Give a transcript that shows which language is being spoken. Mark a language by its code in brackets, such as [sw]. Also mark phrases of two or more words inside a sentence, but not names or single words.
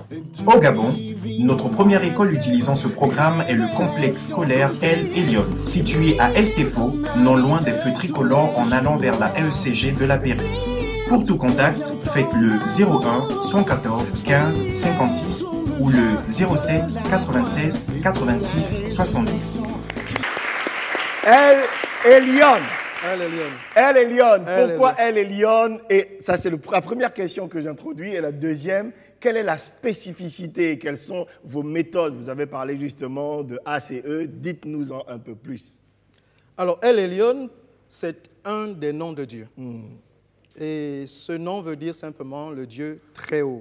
[fr] Au Gabon, notre première école utilisant ce programme est le complexe scolaire El Elyon, situé à Estefo, non loin des feux tricolores en allant vers la EECG de la Pairie. Pour tout contact, faites le 01 114 15 56 ou le 07 96 86 70. El Elyon. El Elyon. El Elyon. El Pourquoi Elyon. El Elyon? Et ça, c'est la première question que j'introduis. Et la deuxième, quelle est la spécificité? Quelles sont vos méthodes? Vous avez parlé justement de ACE. Dites-nous-en un peu plus. Alors, El Elyon, c'est un des noms de Dieu. Et ce nom veut dire simplement le Dieu très haut,